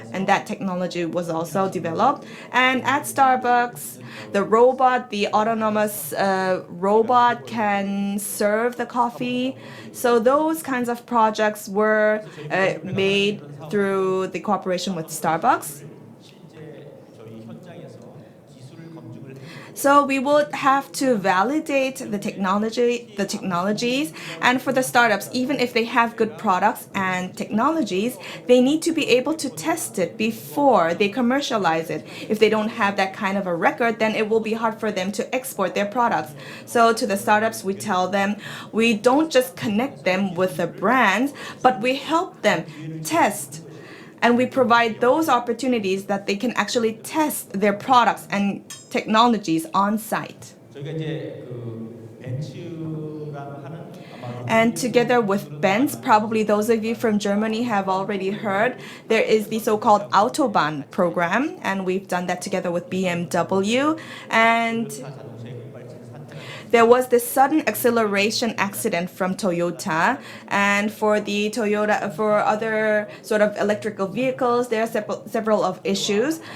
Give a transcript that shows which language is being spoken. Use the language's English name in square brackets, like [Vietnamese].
[English] And that technology was also developed. And at Starbucks, the autonomous robot can serve the coffee. So those kinds of projects were made through the cooperation with Starbucks. [Korean] 실제 저희 현장에서 기술을 검증을 [English] So we would have to validate the technologies, and for the startups, even if they have good products and technologies, they need to be able to test it before they commercialize it. If they don't have that kind of a record, then it will be hard for them to export their products. So to the startups, we tell them we don't just connect them with the brands, but we help them test. And we provide those opportunities that they can actually test their products and technologies on site. [Korean] 저희가 이제 그 벤츠랑 하는 아마 [English] And together with Benz, probably those of you from Germany have already heard, there is the so-called Autobahn program, and we've done that together with BMW. And [Korean] 자동차의 급발진 사태 [English] there was this sudden acceleration accident from Toyota, and for other sort of electrical vehicles, there are several of issues.